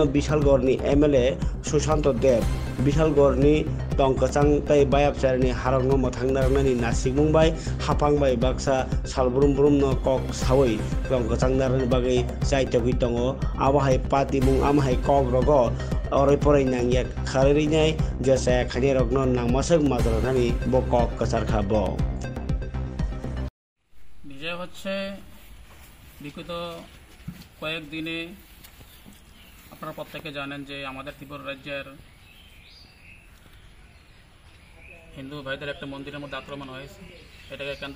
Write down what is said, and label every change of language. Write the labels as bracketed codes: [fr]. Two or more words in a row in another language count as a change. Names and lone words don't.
[trp] Bishalgorni MLA Sushanto Dev Bishalgorni tongkachang tai bayap charni harangno mothangnarnani nasikmungbai hapangbai baksa salbrum no kok sawai tongkachang narni bagai chaitagui tongo abahai patimung amhai kok rogo orai porai nangyak kharirinai jesa khani rokno nangmasak mazranani bo kok kasarkha bo [bn] বিজয় হচ্ছে বিগত কয়েকদিনে আপনারা প্রত্যেকে জানেন যে আমাদের ত্রিপুরা রাজ্যের হিন্দু ভাইদের একটা মন্দিরের মধ্যে আক্রমণ হয়েছে এটাকে কেন্দ্র